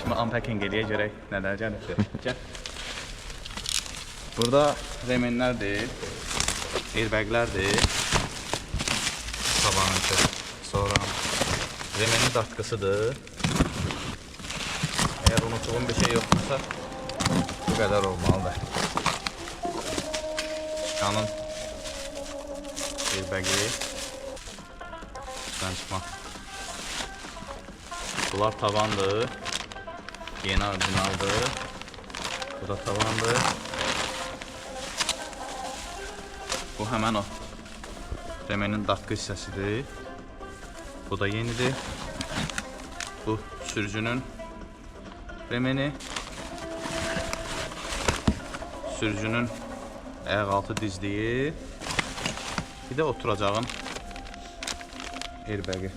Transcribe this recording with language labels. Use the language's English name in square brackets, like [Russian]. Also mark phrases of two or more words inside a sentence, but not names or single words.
[Azerbaijani] unpacking eləyə görək nələr gəlibdir. Gəl. Burada remenlərdir, airbaglərdir. Tabanınkı. Sonra remenin datkısıdır. [Turkish] Eğer unuttuğum bir şey yoksa bu kadar olmalıdır. Şikanın airbagi. Şuradan çıkma. Bunlar tavandır. Yeni orijinaldır. Bu da tavandır. Bu hemen o. [Azerbaijani] Remenin datkı hissəsidir. Bu da yenidir. Bu sürücünün remeni. Sürücünün ayaqaltı dizliyi. [Turkish] Bir de oturacağın airbagi.